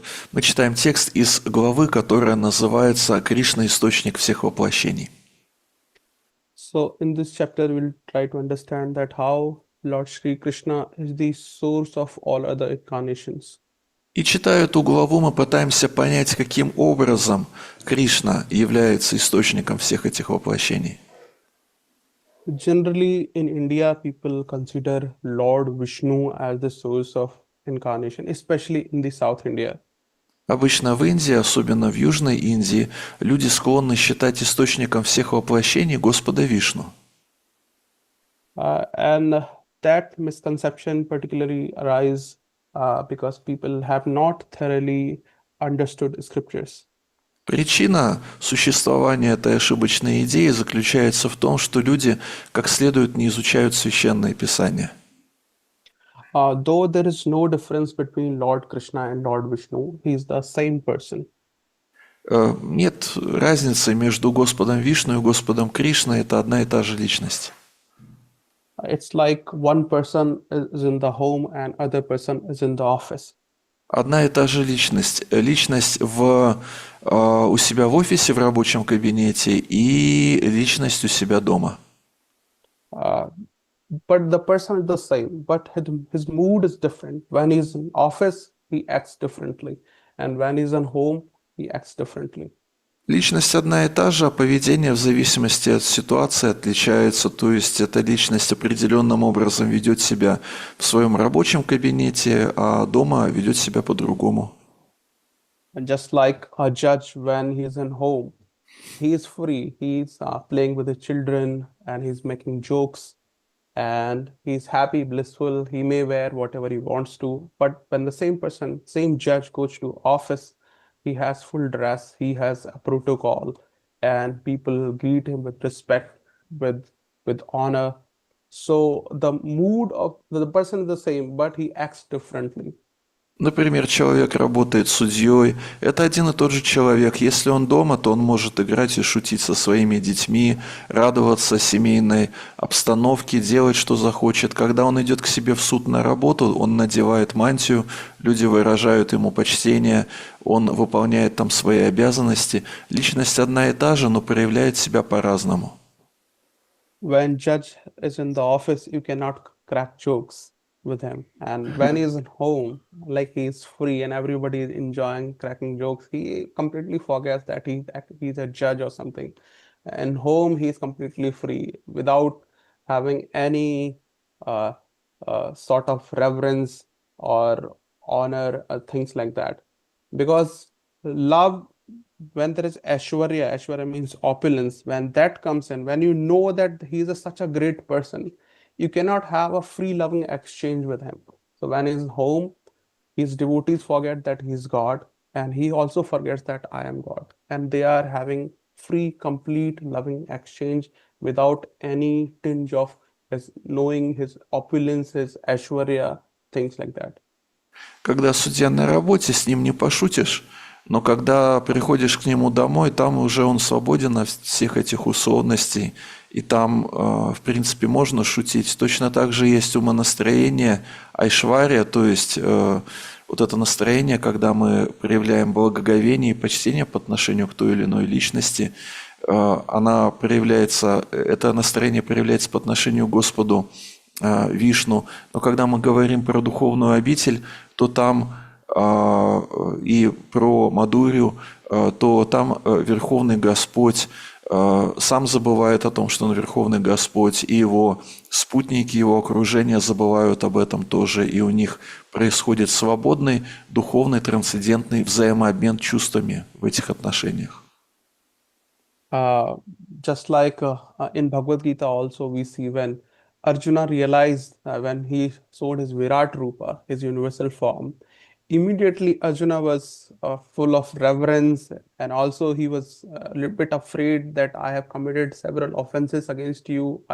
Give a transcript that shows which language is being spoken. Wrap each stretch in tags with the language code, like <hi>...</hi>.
<ru>Мы читаем текст из главы, которая называется «Кришна – источник всех воплощений».</ru> <en>So in this chapter, we'll try to understand that how Lord Shri Krishna is the source of all other incarnations.</en> <ru>И читая эту главу, мы пытаемся понять, каким образом Кришна является источником всех этих воплощений.</ru> <en>Generally, in India, people consider Lord Vishnu as the source of incarnation, especially in the South India.</en> <ru>Обычно в Индии, особенно в Южной Индии, люди склонны считать источником всех воплощений Господа Вишну.</ru> <en>And that misconception particularly arises because people have not thoroughly understood scriptures.</en> <ru>Причина существования этой ошибочной идеи заключается в том, что люди как следует не изучают Священное Писание.</ru> <en>Though there is no difference between Lord Krishna and Lord Vishnu, he is the same person.</en> <ru>Нет разницы между Господом Вишну и Господом Кришной, это одна и та же личность.</ru> <en>It's like one person is in the home and other person is in the office.</en> <ru>Одна и та же личность. Личность у себя в офисе, в рабочем кабинете, и личность у себя дома.</ru> <en>But the person is the same, but his mood is different. When he's in office, he acts differently. And when he's in home, he acts differently.</en> <ru>Личность одна и та же, а поведение в зависимости от ситуации отличается. То есть эта личность определенным образом ведет себя в своем рабочем кабинете, а дома ведет себя по-другому.</ru> <en>And just like a judge when he's in home, he is free. He's playing with the children and he's making jokes and he's happy, blissful. He may wear whatever he wants to. But when the same person, same judge goes to office, he has full dress, he has a protocol, and people greet him with respect, with honor. So the mood of the person is the same, but he acts differently.</en> <ru>Например, человек работает судьей. Это один и тот же человек. Если он дома, то он может играть и шутить со своими детьми, радоваться семейной обстановке, делать, что захочет. Когда он идет к себе в суд на работу, он надевает мантию, люди выражают ему почтение, он выполняет там свои обязанности. Личность одна и та же, но проявляет себя по-разному.</ru> <en>When judge is in the office, you cannot crack jokes with him, and when he's at home, like he's free and everybody is enjoying cracking jokes, he completely forgets that he's a judge or something. And home, he's completely free without having any sort of reverence or honor or things like that. Because love, when there is Aishwarya means opulence, when that comes in, when you know that he's such a great person, you cannot have a free loving exchange with him. So when he's home, his devotees forget that he's God, and he also forgets that I am God. And they are having free, complete loving exchange without any tinge of his knowing his opulence, his Aishwarya, things like that.</en> <ru>Когда судья на работе, с ним не пошутишь, но когда приходишь к нему домой, там уже он свободен от всех этих условностей, и там, в принципе, можно шутить. Точно так же есть умонастроение айшвария, то есть вот это настроение, когда мы проявляем благоговение и почтение по отношению к той или иной личности, она проявляется, это настроение проявляется по отношению к Господу Вишну. Но когда мы говорим про духовную обитель, то там и про Мадурью, то там Верховный Господь сам забывает о том, что он Верховный Господь, и его спутники, его окружение забывают об этом тоже, и у них происходит свободный, духовный, трансцендентный взаимообмен чувствами в этих отношениях.</ru> <en>Uh, just like in Bhagavad Gita also we see when Arjuna realized when he saw his Virat Rupa, his universal form, immediately Arjuna was full of reverence, and also he was a little bit afraid that I have committed several offenses against you.</en>